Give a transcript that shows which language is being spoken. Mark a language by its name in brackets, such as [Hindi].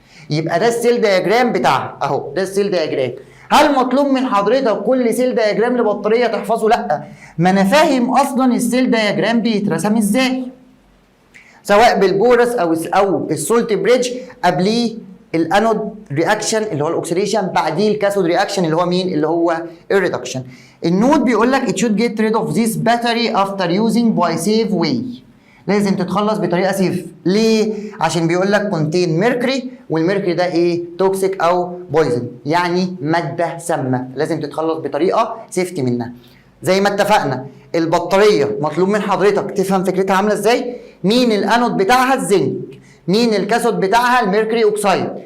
[Arabic] يبقى ده السيل دياجرام بتاعها اهو، ده السيل دياجرام. هل مطلوب من حضرتك كل سيل دياجرام لبطاريه تحفظه؟ لا، ما انا فاهم اصلا السيل دياجرام بيترسم ازاي، سواء بالبورس او السولت بريدج، قبليه الانود رياكشن اللي هو الاكسيديشن، بعديه الكاثود رياكشن اللي هو مين؟ اللي هو الريدكشن. النوت بيقول لك [English] it should get rid of this battery after using by safe way. [Arabic] لازم تتخلص بطريقه سيف. ليه؟ عشان بيقول لك كونتين ميركوري، والميركوري ده ايه؟ توكسيك او بويزن، يعني ماده سامه، لازم تتخلص بطريقه سيفتي منها. زي ما اتفقنا البطاريه مطلوب من حضرتك تفهم فكرتها عامله ازاي. مين الانود بتاعها؟ الزنك. مين الكاثود بتاعها؟ الميركوري اوكسايد.